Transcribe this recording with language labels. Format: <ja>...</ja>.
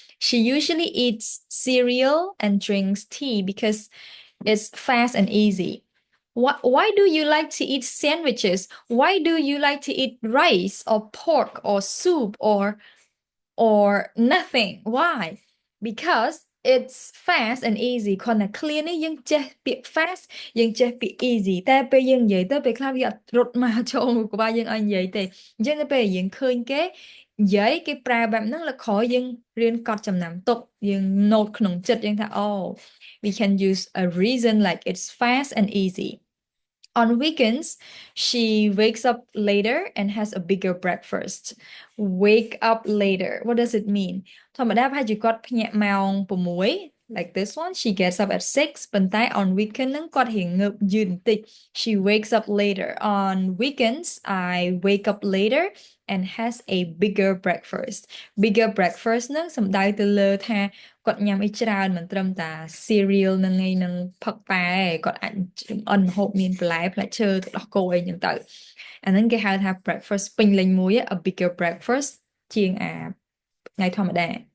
<en>She usually eats cereal and drinks tea because it's fast and easy. Why do you like to eat sandwiches? Why do you like to eat rice or pork or soup or nothing? Why? Because it's fast and easy</en> <km>គ្រាន់តែ clear នេះយើងចេះពាក្យ fast យើងចេះពាក្យ easy តែពេលយើងនិយាយទៅពេលខ្លះវាអត់រត់មកចូលមុខក្បាលយើងឲ្យនិយាយទេអញ្ចឹងទៅពេលយើងឃើញគេនិយាយគេប្រើបែបហ្នឹងលើក្រោយយើងរៀនកត់ចំណាំទុកយើង note ក្នុងចិត្តយើងថា</km> <en>oh we can use a reason like it's fast and easy on weekends, she wakes up later and has a bigger breakfast. Wake up later. What does it mean?</en> <km>ធម្មតាប្រហែលជាគាត់ភ្ញាក់ម៉ោង6</km> <en>like this one. She gets up at 6</en> <km>ប៉ុន្តែ</km> <en>on weekend</en> <km>ហ្នឹងគាត់រៀងងើបយឺតបន្តិច</km> <en>She wakes up later. On weekends, I wake up later and has a bigger breakfast.</en> <km>Bigger breakfast ហ្នឹងសំដៅទៅលើថាគាត់ញ៉ាំអីច្រើនមិនត្រឹមតា cereal ហ្នឹងឯងនឹងផឹកតែគាត់អាចចម្អិនម្ហូបមានបន្លែផ្លែឈើទឹកដោះគោអីចឹងទៅអាហ្នឹងគេហៅថា breakfast ពេញលេញមួយ</km> <en>a bigger breakfast</en> <km>ជាងថ្ងៃធម្មតា</km>